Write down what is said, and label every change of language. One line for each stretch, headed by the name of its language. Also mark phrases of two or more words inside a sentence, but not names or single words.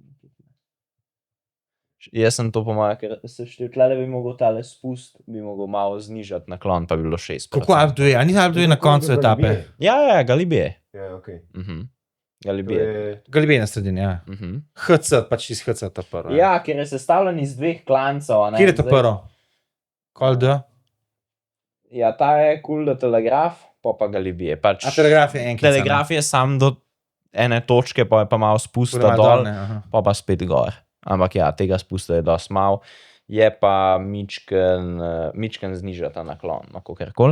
Slovenian: Jaz sem to pomagal, ker seštel, tlele bi mogel tale spust, bi mogel malo znižati naklon, pa bi bilo 6%. Kako Alpe d'Huez? A ni Alpe d'Huez na koncu etape? Ja, Galibier. Ja, okej. Galibier. Galibier na sredini, ja. HC, pač iz HC ta prvo. Ja, ker je sestavljen iz dveh klancov. Kjer je ta prvo? Col de? Ja, ta je Col de Telegraf, pa Galibier. A Telegraf je enkrat. Telegraf je sam do ene točke, pa je pa malo spusta dol, pa spet gor. Ampak ja, tega spusta je dosti malo. Je pa mičken znižata naklon, kakorkoli.